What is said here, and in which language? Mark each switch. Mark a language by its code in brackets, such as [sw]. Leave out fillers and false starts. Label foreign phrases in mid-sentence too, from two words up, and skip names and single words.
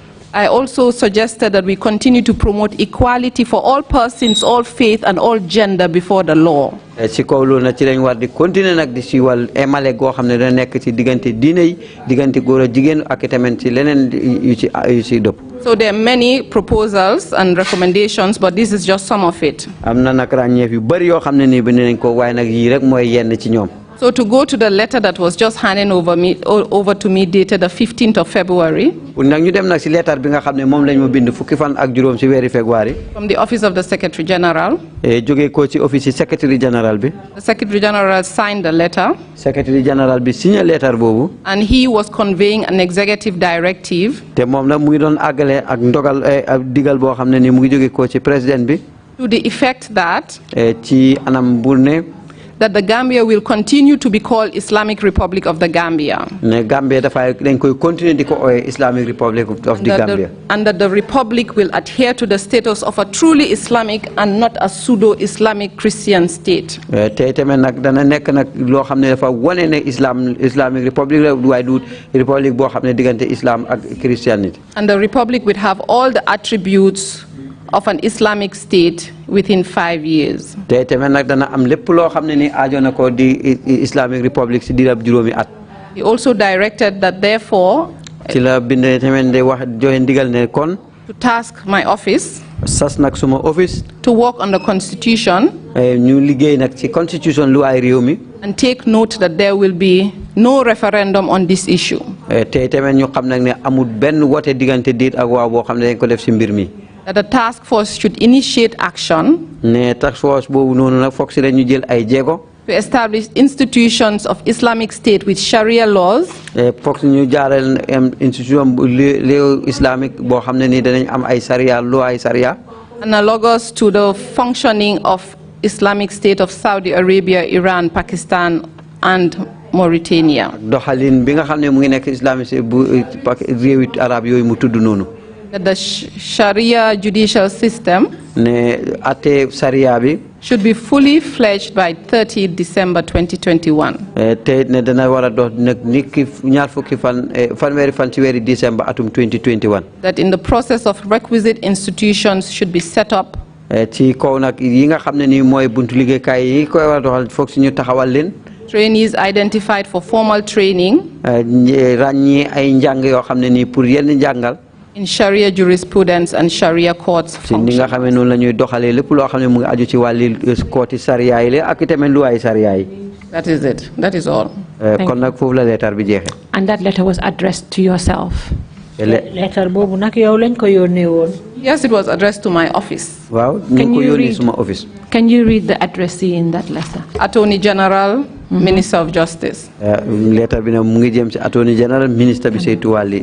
[en] I also suggested that we continue to promote equality for all persons, all faith, and all gender before the law. [wo] ci kaw loolu nag ci lañ war di continuer nag di siiwal emale goo xam ne dana nekk ci diggante diine yi diggante góor ak jigéen ak itamit ci leneen yu ci dëpp. [en] So there are many proposals and recommendations, but this is just some of it. [wo] am na nag ràññeef yu bëri yoo xam ne nii bind nañ ko waaye nag yii rek mooy yenn ci ñoom. [en] So to go to the letter that was just handed over to me dated the 15th of February. [wo] nag ñu dem nag ci lettre bi nga xam ne moom lañ ma bind fukki fan ak juróom ci weeri février. [en] From the office of the Secretary General. [wo] jógee ko ci office ci [en] Secretary General [wo] bi. [en] The Secretary General signed the letter. Secretary General [wo] bi signé lettre boobu. [en] And he was conveying an executive directive. [wo] te moom nag mu ngi doon àggale ak ndogal digal boo xam ne ni mu ngi jógee ko ci président bi. [en] To the effect that. [wo] ci anam bu ne. [en] That the Gambia will continue to be called Islamic Republic of the Gambia. [wo] ne Gambia dafay dañ koy continuer di ko ooyee Islamic Republic of the Gambia. [en] And that the Republic will adhere to the status of a truly Islamic and not a pseudo-Islamic Christian state. [wo] te tamit nag dana nekk nag loo xam ne dafa wane ne [en] Islamic Republic [wo] la waaye du Republic boo xam ne diggante Islam ak Christianity. [en] And the Republic would have all the attributes of an Islamic state within 5 years. [wo] te tamit nag dana am lépp loo xam ne ni aajo na ko di [en] Islamic Republic [wo] si diirab juróomi at. [en] He also directed that therefore. [wo] ci la bind tamit de wax joxe ndigal ne kon. [en] to task my office. [wo] sas nag suma office. [en] to work on the constitution. [wo] ñu liggéey nag ci constitution lu ay réew mi. [en] and take note that there will be no referendum on this issue. [wo] te tamit ñu xam nag ne amul benn wote diggante déet ak waaw boo xam ne dañ ko def si mbir mi. [en] That the task force should initiate action. [wo] ne [en] task force [wo] boobu noonu nag foog si dañu jël ay jéego. [en] to establish institutions of Islamic State with Sharia laws. [wo] foog ñu jaaral institution léew islamique boo xam ne ni danañ am ay Sharia loo ay Sharia. [en] analogous to the functioning of Islamic State of Saudi Arabia, Iran, Pakistan, and Mauritania. [wo] doxalin bi nga xam ne mu ngi nekk islamique bu réewi arab yooyu mu tudd noonu. [en] That the Sharia judicial system [wo] ne ate Sharia bi [en] should be fully fledged by 30 December 2021. [wo] te ne dana war a dox nag niki ñaar fukki fan fanweeri fan ci weeri décembre atum 2021. [en] That in the process of requisite institutions should be set up. [wo] ci kaw nag yi nga xam ne nii mooy buntu liggéeykaay yi koy war a doxal foog si ñu taxawal leen. [en] Trainees identified for formal training. [wo] ràññee ay njàng yoo xam ne nii pour yenn njàngal. [en] in Sharia jurisprudence and Sharia courts function. [wo] ni nga xam ne noonu la ñuy doxalee lépp loo xam ne mu ngi aju ci wàlli kooti Sharia yi la ak itamit luwaay Sharia yi. [en] That is it. That is all. [wo] kon nag foofu la leetar bi jeexee. [en] And that letter was addressed to yourself. [wo] letter boobu nag yow lañ ko yónnee woon. [en] Yes, it was addressed to my office. [wo] waaw ñu ko yónnee suma office. [en] Can you read the addressee in that letter? Attorney General, Minister of Justice. [wo] letter bi nag mu ngi jëm ci [en] Attorney General, [wo] Minister bi saytu wàlli.